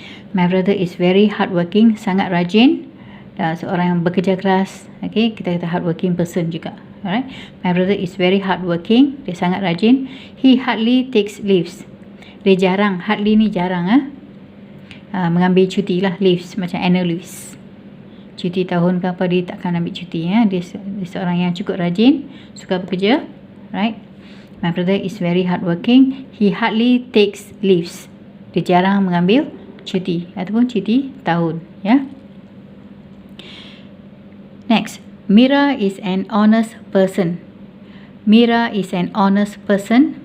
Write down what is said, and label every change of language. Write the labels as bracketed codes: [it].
[en] My brother is very hardworking, [ms] sangat rajin. Dan seorang yang bekerja keras, okay, kita kata [en] hardworking person [ms] juga. Alright. [en] My brother is very hardworking. [ms] Dia sangat rajin. [en] He hardly takes leaves. [ms] Dia jarang. Hardly ni jarang mengambil cuti lah. [en] Leaves macam annual leaves. [ms] Cuti tahun ke apa dia takkan ambil cuti ya. Dia seorang yang cukup rajin, suka bekerja. [en] Right. My brother is very hardworking. He hardly takes leaves. [ms] Dia jarang mengambil cuti ataupun cuti tahun ya. [en] Next. Mira is an honest person. Mira is an honest person.